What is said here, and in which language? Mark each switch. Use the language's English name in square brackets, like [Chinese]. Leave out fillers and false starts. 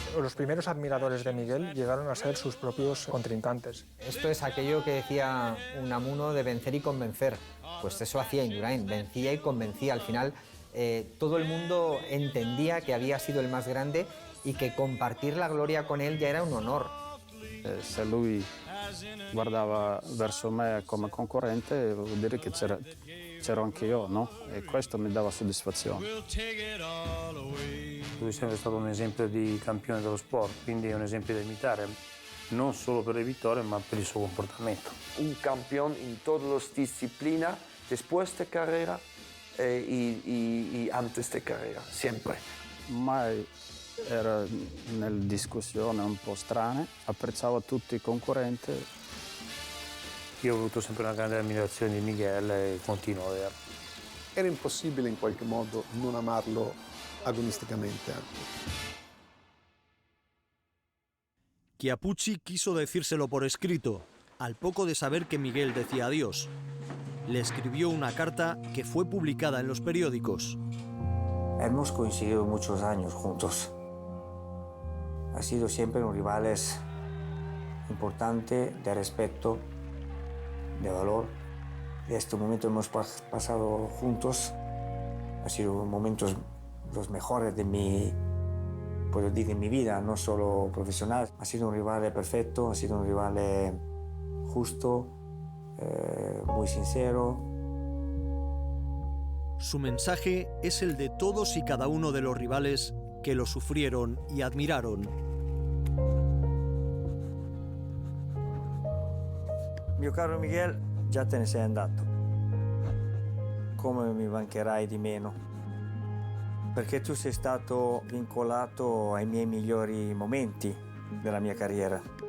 [Spanish] Los primeros admiradores de Miguel llegaron a ser sus propios contrincantes. Esto es aquello que decía Unamuno de vencer y convencer. Pues eso hacía Indurain, vencía y convencía. Al final todo el mundo entendía que había sido el más grande y que compartir la gloria con él ya era un honor. [Italian] Se lui guardava verso me come concorrente, vuol dire che c'ero anche io, no? E questo mi dava soddisfazione. Lui è sempre stato un esempio di campione dello sport, quindi è un esempio da imitare, non solo per le vittorie, ma per il suo comportamento. [Spanish] Un campeón en todas las disciplinas, después de carrera y antes de carrera, siempre. [Italian] Mai era nelle discussioni un po' strane, apprezzavo tutti i concorrenti. Io ho avuto sempre una grande ammirazione di Miguel e continuo a averla. Era impossibile in qualche modo non amarlo agonisticamente. [Spanish] Chiappucci quiso decírselo por escrito, al poco de saber que Miguel decía adiós. Le escribió una carta que fue publicada en los periódicos. Hemos coincidido muchos años juntos. Ha sido siempre un rival importante, de respeto, de valor. De este momento hemos pasado juntos. Ha sido momentos los mejores de mi vida, no solo profesional. Ha sido un rival perfecto, ha sido un rival justo, muy sincero. Su mensaje es el de todos y cada uno de los rivales que lo sufrieron y admiraron. [Italian] Mio caro Miguel, già te ne sei andato. Come mi mancherai di meno? Perché tu sei stato vincolato ai miei migliori momenti della mia carriera.